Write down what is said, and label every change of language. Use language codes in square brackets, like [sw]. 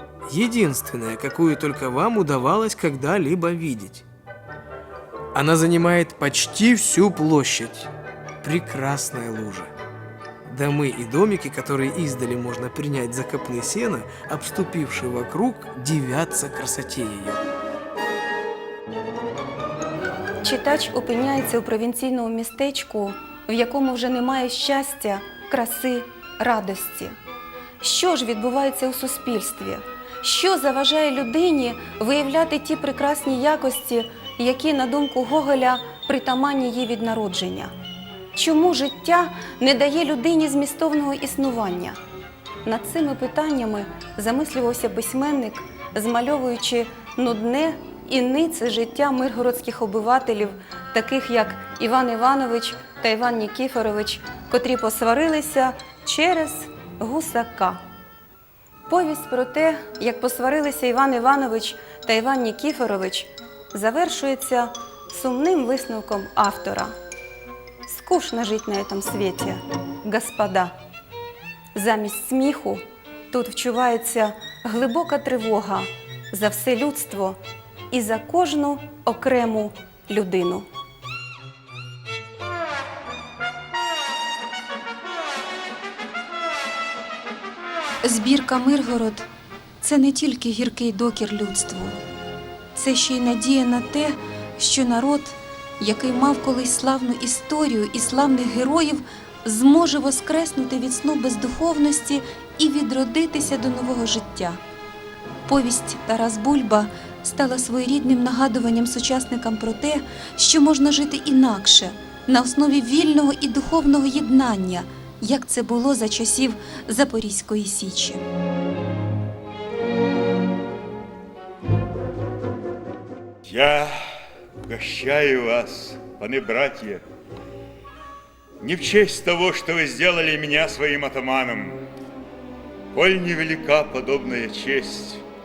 [ru] Единственная, какую только вам удавалось когда-либо видеть. Она занимает почти всю площадь. Прекрасная лужа. Домы и домики, которые издали можно принять за копны сена, обступившие вокруг, дивятся красоте ее. [uk] Читач опиняється у провінційному містечку, в якому вже немає щастя, краси, радості. Що ж відбувається у суспільстві? Що заважає людині виявляти ті прекрасні якості, які, на думку Гоголя, притаманні їй від народження? Чому життя не дає людині змістовного існування? Над цими питаннями замислювався письменник, змальовуючи нудне і нице життя миргородських обивателів, таких як Іван Іванович та Іван Нікіфорович, котрі посварилися через гусака. Повість про те, як посварилися Іван Іванович та Іван Нікіфорович, завершується сумним висновком автора. [ru] Скучно жить на этом свете, господа. [uk] Замість сміху тут вчувається глибока тривога за все людство і за кожну окрему людину. Збірка «Миргород» – це не тільки гіркий докір людству. Це ще й надія на те, що народ, який мав колись славну історію і славних героїв, зможе воскреснути від сну бездуховності і відродитися до нового життя. Повість Тарас Бульба стала своєрідним нагадуванням сучасникам про те, що можна жити інакше, на основі вільного і духовного єднання, як це було за часів Запорізької Січі. [ru] Я угощаю вас, паны-братья, не в честь того, что вы сделали меня своим атаманом, коль невелика подобная честь.